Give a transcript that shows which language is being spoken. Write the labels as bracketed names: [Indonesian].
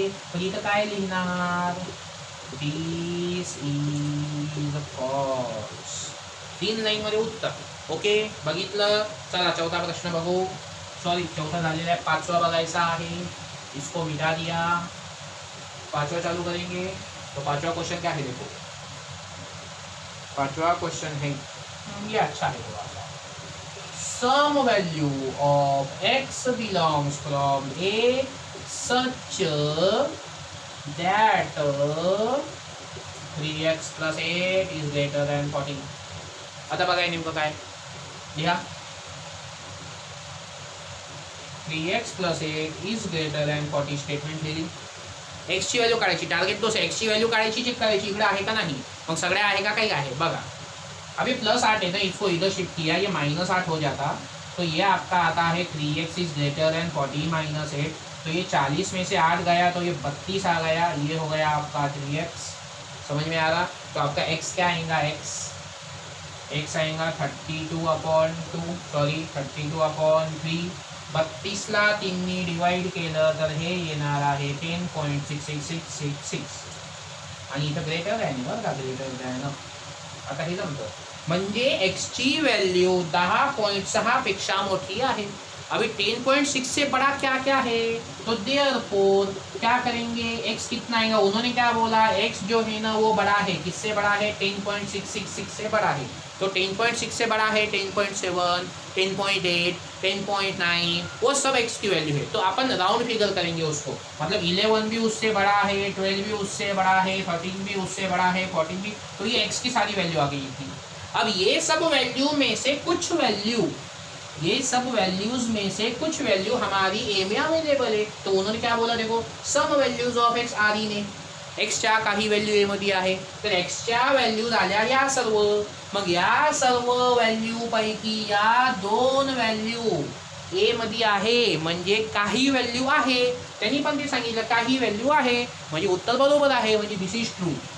[Marathi] म्हणजे इथं काय लिहिणार, [English] This is false. [Marathi] 3 लाईन मध्ये उत्तर. ओके, बघितलं. चला चौथा प्रश्न बघू. सॉरी, चौथा झालेला आहे, 5वां बघायचा आहे. [Hindi] इसको मिटा दिया, 5वां चालू करेंगे. तो 5वां क्वेश्चन क्या है, देखो 5वां क्वेश्चन है, ये अच्छा है थोड़ा सा. [English] Some value of x belongs from a such that 3x + 8 is greater than 14. [Marathi] आता बघा नेमकं काय लिहा, [English] 3x + 8 is greater than 40. [Marathi] Statement लिहिली. एक्स ची व्हॅल्यू काढायची, टार्गेट तोच आहे, एक्स ची व्हॅल्यू काढायची, चेक करायची इकडे आहे का नाही. मग सगळ्या आहे का, काही आहे बघा. [Hindi] अभी +8 है तो इसको इधर शिफ्ट किया, ये -8 हो जाता, तो ये आपका आता है [English] 3x is greater than 40 - 8. [Hindi] तो ये 40 में से 8 गया तो ये 32 आ गया, ये हो गया आपका 3x. समझ में आ रहा. तो आपका x क्या आएगा, x आएगा 32/2, सॉरी 32/3. [Marathi] 32ला 3ने डिवाइड केलं तर हे येणार आहे 10.66666. आणि इथं ग्रेटर दॅन बरं का, ग्रेटर दॅन. आता हे जमतं, म्हणजे एक्स ची व्हॅल्यू 10.6 पेक्षा मोठी आहे. [Hindi] अभी 10.6 से बड़ा क्या क्या है, तो देयरफॉर क्या करेंगे, एक्स कितना आएगा, उन्होंने क्या बोला, एक्स जो है ना वो बड़ा है, किससे बड़ा है, 10.666 से बड़ा है. तो 10.6 से बड़ा है 10.7, 10.8, 10.9, वो सब एक्स की वैल्यू है. तो अपन राउंड फिगर करेंगे उसको, मतलब 11 भी उससे बड़ा है, 12 भी उससे बड़ा है, 13 भी उससे बड़ा है, 14 भी. तो ये एक्स की सारी वैल्यू आ गई थी. अब ये सब वैल्यू में से कुछ वैल्यू, ये सब वैल्यूज में से कुछ वैल्यू हमारी ए में अवेलेबल है. तो उन्होंने क्या बोला, देखो [English] Some values of x are in a. [Marathi] एक्सच्या काही व्हॅल्यू ए मध्ये आहे, तर एक्सच्या व्हॅल्यू झाल्या या सर्व. मग या सर्व व्हॅल्यू पैकी या 2 व्हॅल्यू ए मध्ये आहे म्हणजे काही व्हॅल्यू आहे. त्यांनी पण ते सांगितलं काही व्हॅल्यू आहे म्हणजे उत्तर बरोबर आहे, म्हणजे [English] This is true.